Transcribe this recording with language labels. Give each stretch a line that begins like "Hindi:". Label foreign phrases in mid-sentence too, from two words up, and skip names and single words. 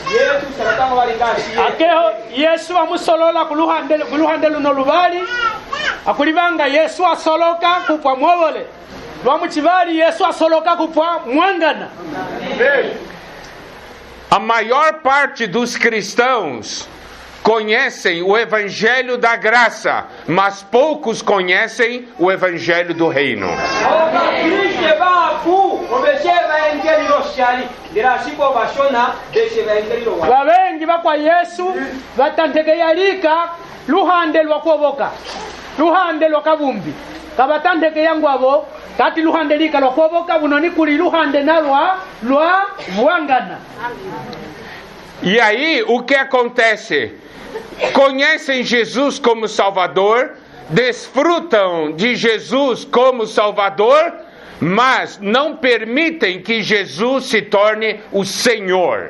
Luvale: Akeho Yesu amusolola kuluhande luno lubali akulivanga Yesu asoloka kupwa mwovole lwa muchivali Yesu asoloka kupwa mwangana.
Portuguese: A maior parte dos cristãos conhecem o Evangelho da Graça, mas poucos conhecem o Evangelho do Reino.
Luvale: Vavengi vakwa Yesu vatanthekeyalika luhande lwa kuovoka, luhande lwa kavumbi kavatanthekeya ngwavo kati luhande lika lwa kuovoka vunoni kuli luhande na lwa vuangana.
Portuguese: E aí, o que acontece? Conhecem Jesus como Salvador, desfrutam de Jesus como Salvador, mas não permitem que Jesus se torne o Senhor.